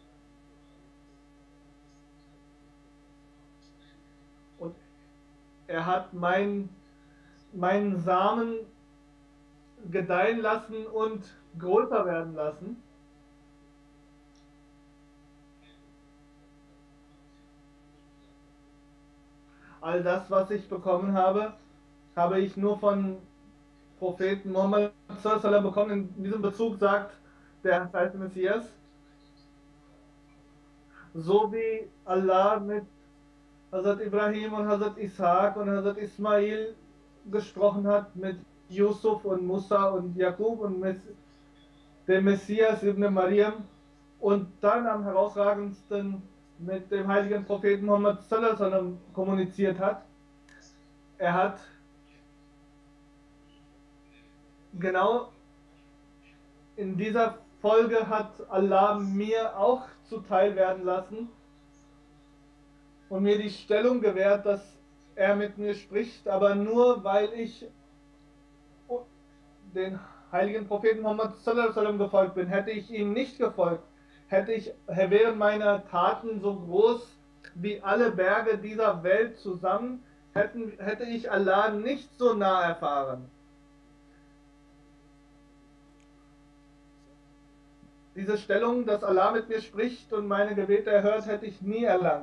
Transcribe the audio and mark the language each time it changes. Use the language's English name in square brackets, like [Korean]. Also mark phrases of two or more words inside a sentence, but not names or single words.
[German] Und er hat meinen Samen gedeihen lassen und größer werden lassen. All das, was ich bekommen habe, habe ich nur von Propheten Muhammad [Arabic] صلى الله عليه وسلم [German] bekommen. In diesem Bezug sagt der verheißene Messias, so wie Allah mit Hazrat Ibrahim und Hazrat Ishaq und Hazrat Ismail gesprochen hat, mit Yusuf und Musa und Jakub und mit dem Messias Ibn Maryam und dann am herausragendsten mit dem heiligen Propheten Muhammad [Arabic] صلى الله عليه وسلم [German] kommuniziert hat. Er hat genau in dieser Folge hat Allah mir auch zuteil werden lassen und mir die Stellung gewährt, dass er mit mir spricht, aber nur weil ich den heiligen Propheten Muhammad [Arabic] صلى الله عليه وسلم [German] gefolgt bin. Hätte ich ihm nicht gefolgt, wären meine Taten so groß wie alle Berge dieser Welt zusammen, hätte ich Allah nicht so nah erfahren. Diese Stellung, dass Allah mit mir spricht und meine Gebete erhört, hätte ich nie erlangt.